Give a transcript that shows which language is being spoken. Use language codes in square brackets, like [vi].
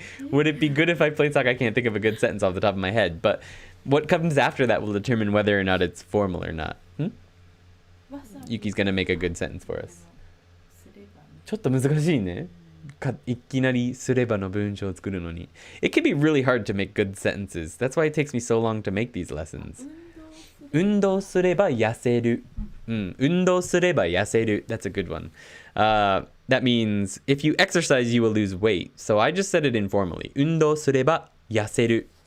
[en] Would it be good if I played soccer? I can't think of a good sentence off the top of my head, but what comes after that will determine whether or not it's formal or not. Yuki's gonna make a good sentence for us. [ja] ちょっと難しいね。いきなりすればの文章を作るのに。 [en] It can be really hard to make good sentences. That's why it takes me so long to make these lessons. [ja] 運動すれば痩せる。運動すれば痩せる. [en] That's a good one. That means if you exercise, you will lose weight. So I just said it informally. [ja] 運動すれば痩せる.